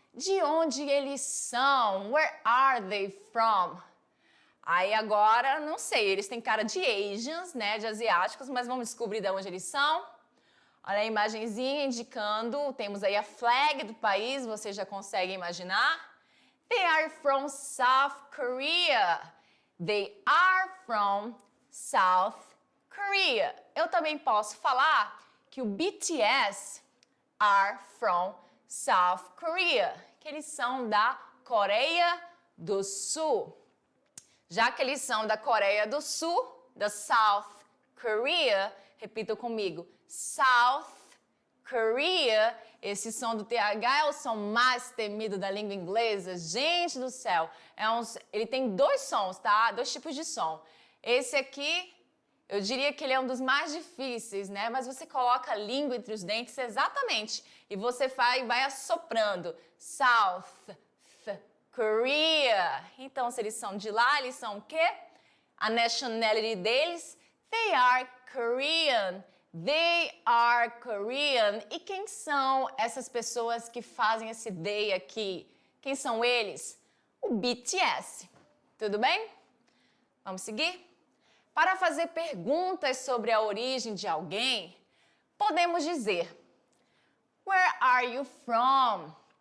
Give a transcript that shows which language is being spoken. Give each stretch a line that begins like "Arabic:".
Portuguese: De onde eles são?
English: Where are they from?
Portuguese: Aí agora, não sei, eles têm cara de Asians, né, de asiáticos, mas vamos descobrir de onde eles são. Olha a imagenzinha indicando, temos aí a flag do país, você já consegue imaginar?
English: They are from South Korea. They are from South Korea.
Portuguese: Eu também posso falar que o BTS
English: are from South Korea,
Portuguese: que eles são da Coreia do Sul. Já que eles são da Coreia do Sul, da South Korea, repita comigo, South Korea, esse som do TH é o som mais temido da língua inglesa. Gente do céu, ele tem dois sons, tá? Dois tipos de som. Esse aqui, eu diria que ele é um dos mais difíceis, né? Mas você coloca a língua entre os dentes exatamente e você vai assoprando.
English: South Korea.
Portuguese: Então, se eles são de lá, eles são o quê?
English: A nationality deles, they are Korean. They are Korean.
Portuguese: E quem são essas pessoas que fazem esse they aqui? Quem são eles? O BTS. Tudo bem? Vamos seguir? Para fazer perguntas sobre a origem de alguém, podemos dizer
English: Where are you from?